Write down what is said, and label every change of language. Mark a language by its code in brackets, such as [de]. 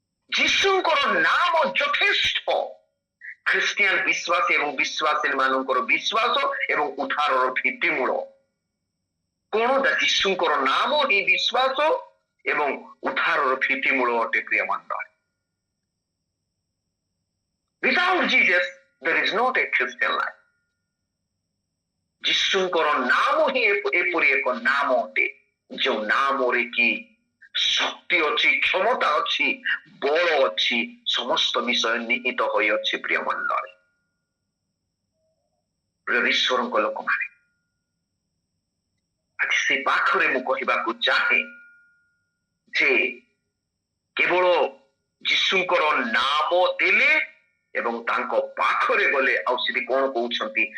[or] ଯୀଶୁଙ୍କର ନାମ ଯଥେଷ୍ଟ ଖ୍ରୀଷ୍ଟିଆନ ବିଶ୍ୱାସ ଏବଂ ବିଶ୍ୱାସୀ ମାନଙ୍କର ବିଶ୍ୱାସ ଏବଂ ଉଦ୍ଧାରର ଭିତ୍ତିମୂଳ। କଣ? ଯୀଶୁଙ୍କର ନାମ ହିଁ ବିଶ୍ୱାସ ଏବଂ ଉଦ୍ଧାରର ଭିତ୍ତିମୂଳ ଅଟେ। ପ୍ରିୟ ମଣ୍ଡଳୀ, [en] without Jesus there is not a Christian life. [or] ଯୀଶୁଙ୍କର ନାମ ହିଁ ଏପରି ଏକ ନାମ ଅଟେ ଯେଉଁ ନାମରେ କି ଶକ୍ତି ଅଛି, କ୍ଷମତା ଅଛି, ବଳ ଅଛି, ସମସ୍ତ ବିଷୟ ନିହିତ ହୋଇଅଛି। ପ୍ରିୟ ମଣ୍ଡଳୀ, ପ୍ରିୟ ଈଶ୍ୱରଙ୍କ ଲୋକମାନେ, ଆଜି ସେ ପାଖରେ ମୁଁ କହିବାକୁ ଚାହେଁ ଯେ କେବଳ ଯୀଶୁଙ୍କର ନାମ ଦେଲେ ଏବଂ ତାଙ୍କ ପାଖରେ ଗଲେ, ଆଉ ସେଠି କଣ କହୁଛନ୍ତି?